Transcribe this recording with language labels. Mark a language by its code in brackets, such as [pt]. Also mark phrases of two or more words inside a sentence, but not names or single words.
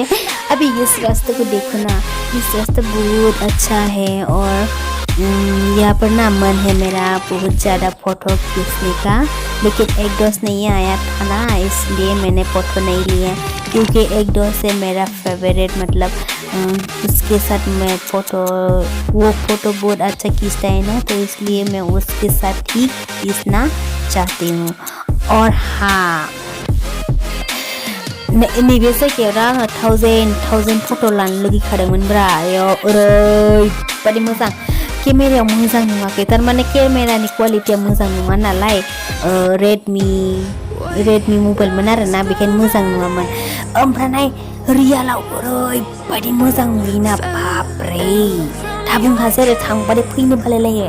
[hi] अभी इस रास्ते को देखो ना, इस रास्ता बहुत अच्छा है और यहाँ पर ना मन है मेरा बहुत ज़्यादा फ़ोटो खींचने का, लेकिन एक दोस्त नहीं आया था ना इसलिए मैंने फ़ोटो नहीं लिया क्योंकि एक दोस्त है मेरा फेवरेट मतलब उसके साथ मैं वो फ़ोटो बहुत अच्छा खींचता है ना तो इसलिए मैं उसके साथ ही खींचना चाहती हूँ। [brx] और हाँ नैबे जायगायाव आङो 1000 फट' लानो लुगैखादोंमोनब्रा आयौ ओरैबादि मोजां केमेरायाव मोजां नुवाखै थारमाने केमेरानि क्वालिटिया मोजां नङा नालाय रेडमि मबाइलमोन आरोना बेखायनो मोजां नुवामोन ओमफ्राय रियेलाव ओरैबादि मोजां नुयोना बापरे दा बुंखासै आरो थांबाथाय फैनो बालायलायो